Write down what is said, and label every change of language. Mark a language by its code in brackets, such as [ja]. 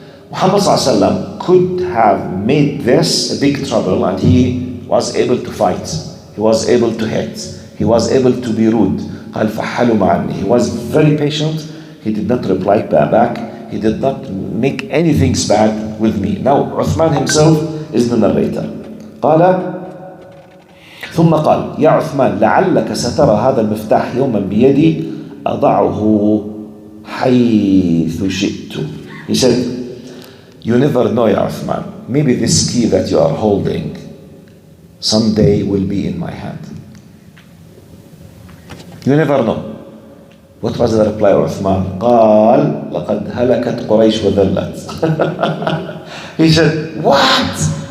[en] Muhammad ﷺ could have made this a big trouble and he was able to fight. He was able to hit. He was able to be rude. [ar] قال فحلم عني. [en] He was very patient. He did not reply back. He did not make anything bad with me. Now, Uthman himself is the narrator. [ar] قال ثم قال يا عثمان لعلك سترى هذا المفتاح يوما بيدي أضعه حيث شئت. [en] He said, you never know, Ya Uthman. Maybe this key that you are holding someday will be in my hand. You never know. What was the reply of Uthman? [ar] قال لقد هلكت قريش وذلت. [en] He said, what?